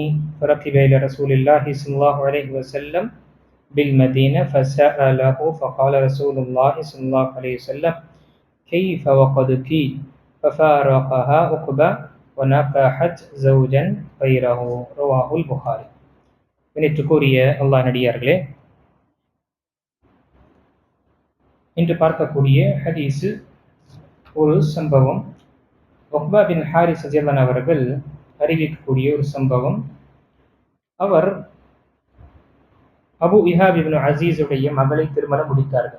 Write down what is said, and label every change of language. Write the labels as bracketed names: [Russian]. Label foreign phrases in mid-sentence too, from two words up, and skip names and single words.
[Arabic] فركب إلى رسول الله صلى الله عليه وسلم بالمدينة فسأله، فقال رسول الله صلى الله عليه وسلم: كيف وقد كي؟ ففارقها عقبة ونكحت زوجا غيره. رواه البخاري. [Tamil] இணைத்துக்குரிய அல்லாஹ் நடிகார்களே, இன்று பார்க்கக்கூடிய ஹதீஸு ஒரு சம்பவம். உக்பா பின் ஹாரிஸ் ரலியல்லாஹு அவர்கள் அறிவிக்கக்கூடிய ஒரு சம்பவம். அவர் அபு இஹாப் இப்னு அசீஸுடைய மகளை திருமணம் முடித்தார்கள்.